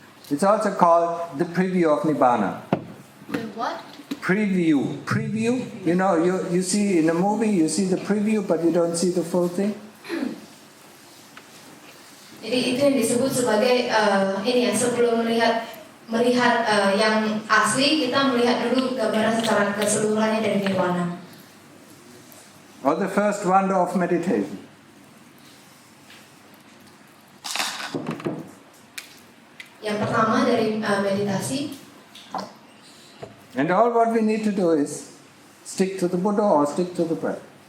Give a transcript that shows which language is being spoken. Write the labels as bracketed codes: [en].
[en] It's also called the preview of Nibbana. The what? Preview. You know, you see in a movie, you see the preview, but you don't see the full thing. [id] Jadi itu yang disebut sebagai sebelum melihat yang asli, kita melihat dulu gambaran secara keseluruhannya dari nirwana. [en] Or the first wonder of meditation. [id] Yang pertama dari meditasi. [en] And all what we need to do is stick to the Buddha or stick to the breath.